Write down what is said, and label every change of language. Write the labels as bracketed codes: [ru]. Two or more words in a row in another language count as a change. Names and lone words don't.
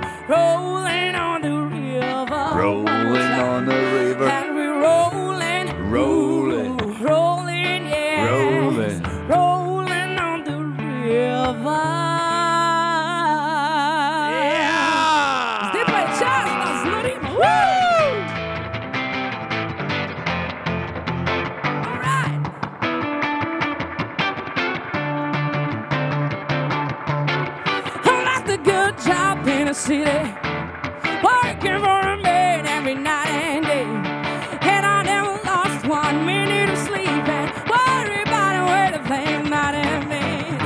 [en] on the river, on the river, and we're rolling, rolling, yes, rolling on the river. Yeah! [sl] Zdaj pa je čas, da znorimo. [en] All right. I left a good job in a city, working for a man every night and day, and I never lost 1 minute of sleep and worry about where the things might have been.